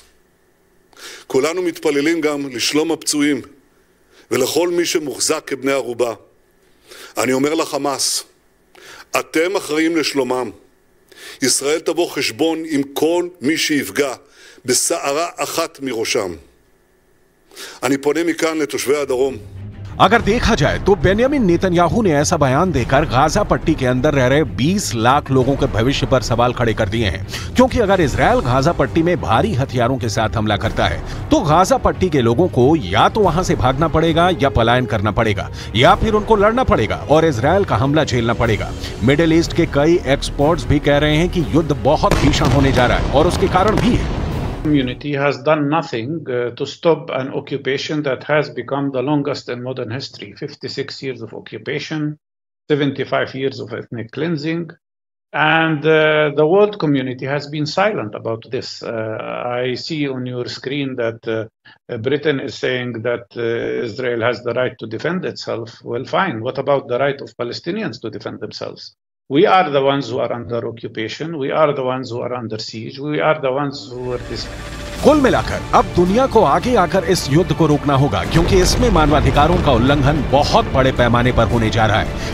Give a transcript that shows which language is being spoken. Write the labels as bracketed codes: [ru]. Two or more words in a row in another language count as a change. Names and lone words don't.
[he] כולנו מתפללים גם לשלום הפצועים ולכל מי שמוחזק כבני ערובה. אני אומר לחמאס, אתם אחראים לשלומם. ישראל תבוא חשבון עם כל מי שיפגע בשערה אחת מראשם. אני פונה מכאן לתושבי הדרום. [hi] अगर देखा जाए तो बेन्यामिन नेतन्याहू ने ऐसा बयान देकर गाजा पट्टी के अंदर रह रहे 20 लाख लोगों के भविष्य पर सवाल खड़े कर दिए हैं, क्योंकि अगर इजरायल गाजा पट्टी में भारी हथियारों के साथ हमला करता है तो गाजा पट्टी के लोगों को या तो वहां से भागना पड़ेगा या पलायन करना पड़ेगा या फिर उनको लड़ना पड़ेगा और इजरायल का हमला झेलना पड़ेगा। मिडिल ईस्ट के कई एक्सपर्ट्स भी कह रहे हैं कि युद्ध बहुत भीषण होने जा रहा है और उसके कारण भी है। [en] Community has done nothing to stop an occupation that has become the longest in modern history. 56 years of occupation, 75 years of ethnic cleansing, and the world community has been silent about this. I see on your screen that Britain is saying that Israel has the right to defend itself. Well, fine. What about the right of Palestinians to defend themselves? We are the ones who are under occupation. We are the ones who are under siege. We are the ones who are [hi] कुल मिलाकर अब दुनिया को आगे आकर इस युद्ध को रोकना होगा, क्योंकि इसमें मानवाधिकारों का उल्लंघन बहुत बड़े पैमाने पर होने जा रहा है।